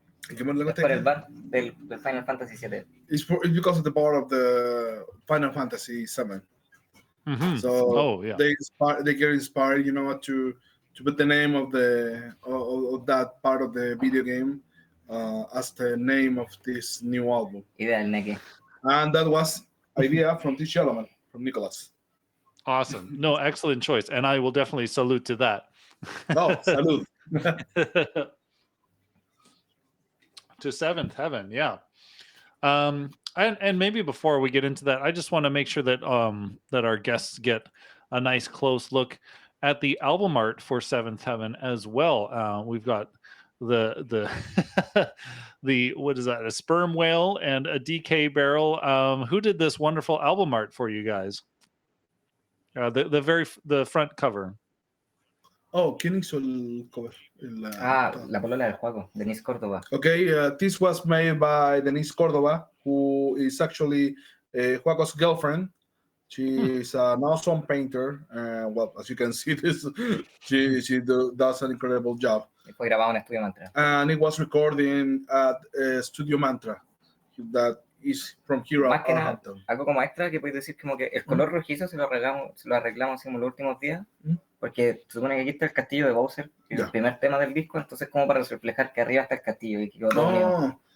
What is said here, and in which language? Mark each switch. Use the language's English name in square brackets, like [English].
[Spanish] Es por el bar del Final Fantasy VII. [English] It's because of the bar of the Final Fantasy VII. Mm-hmm. So they get inspired, you know, to put the name of that part of the video game as the name of this new album. And that was idea from this gentleman, from Nicholas. Awesome. No, excellent choice. And I will definitely salute to that. Oh, salute. To Seventh Heaven, yeah. And maybe before we get into that, I just want to make sure that that our guests get a nice close look at the album art for Seventh Heaven as well. We've got the the what is that? A sperm whale and a DK barrel. Who did this wonderful album art for you guys? The front cover. [Spanish] Oh, ¿quién hizo el cover? La polola del juego, Denise Córdoba. [English] Okay, this was made by Denise Córdoba, who is actually Juaco's girlfriend. She is an awesome painter. Well, as you can see, she does an incredible job. [Spanish] Fue grabado en Estudio Mantra. [English] And it was recorded at Studio Mantra, that is from here. [Spanish] Más que nada, algo como extra que puedes decir, como que el color rojizo se lo arreglamos así como los últimos días, porque se supone que aquí está el castillo de Bowser, que es el primer tema del disco, entonces como para reflejar que arriba está el castillo y que quedó todo unido.